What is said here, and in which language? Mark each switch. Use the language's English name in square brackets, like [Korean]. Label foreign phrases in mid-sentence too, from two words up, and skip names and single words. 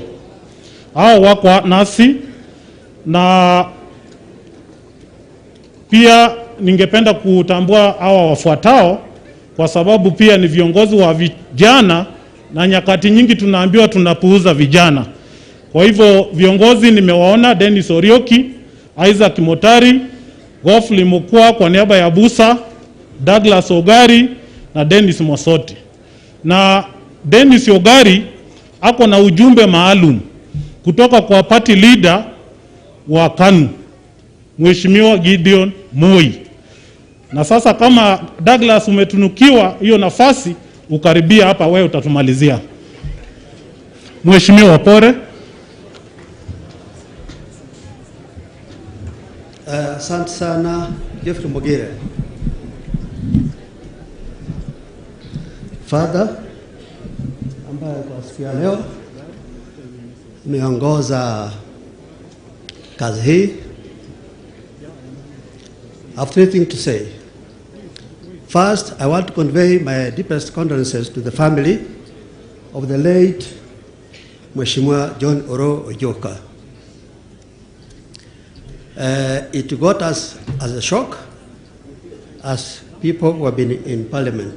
[Swahili] Hao wako nasi, na pia ningependa kutambua hawa wafuatao kwa sababu pia ni viongozi wa vijana, na nyakati nyingi tunaambiwa tunapuuza vijana. Kwa hivyo viongozi nimewaona: Dennis Orioki, Isaac Motari, Gofli Mukwa kwa niaba ya Busa, Douglas Ogari na Dennis Mosoti. Na Dennis Ogari ako na ujumbe maalum kutoka kwa [English] party leader [Swahili] wa KANU, Mheshimiwa Gideon Moi. Na sasa kama Douglas umetunukiwa hiyo nafasi, ukaribia hapa, wewe utatumalizia. Mheshimiwa Opore. Asante sana Jeffrey Mogire. Father, ambaye kwa siku ya leo umeongoza kazi hii, [English] I have three things to say. First, I want to convey my deepest condolences to the family of the late Mheshimiwa John Oroo Oyioka. It got us as a shock as people who have been in Parliament.